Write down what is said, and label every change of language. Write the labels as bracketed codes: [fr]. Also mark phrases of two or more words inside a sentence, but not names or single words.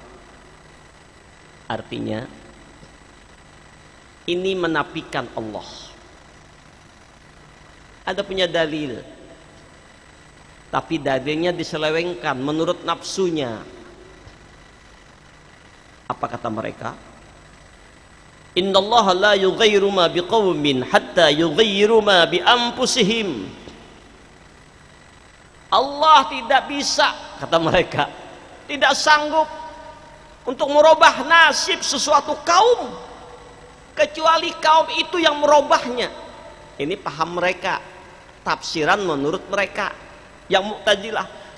[id] Artinya ini menafikan Allah. Ada punya dalil, tapi dalilnya diselewengkan menurut nafsunya. Apa kata mereka? [ar] إن الله لا يغير ما بقوم حتى يغيروا ما بأنفسهم. [id] Allah tidak bisa, kata mereka, tidak sanggup untuk merubah nasib sesuatu kaum kecuali kaum itu yang merubahnya. Ini paham mereka, tafsiran menurut mereka yang Mu'tazilah.